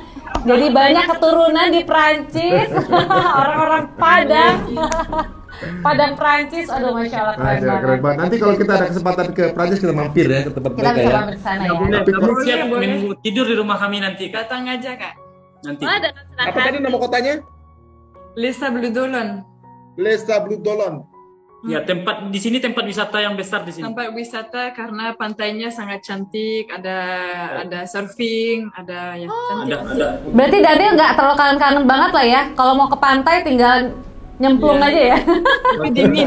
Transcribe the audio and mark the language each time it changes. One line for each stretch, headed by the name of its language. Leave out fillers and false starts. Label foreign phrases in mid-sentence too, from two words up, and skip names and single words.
Indonesian: Jadi banyak keturunan di Prancis. Orang-orang Padang Prancis. Aduh,
Arabic: ما شاء الله,
Indonesian: keren banget. Nanti kalau kita ada kesempatan ke Prancis kita mampir ya ke tempat Kita mereka bisa ya. mampir ke sana ya. Kami siap tidur di rumah kami nanti Kak. Datang aja Kak. Nanti. Dengan senang Apa tadi nama kotanya? Les Sables d'Olonne. Les Sables d'Olonne. Ya, tempat di sini tempat wisata yang besar di sini. Tempat wisata karena pantainya sangat cantik, ada surfing, ada cantik. Ada. Berarti Daniel nggak terlalu kangen-kangen banget lah ya. Kalau mau ke pantai tinggal nyemplung aja ya. Tapi dingin.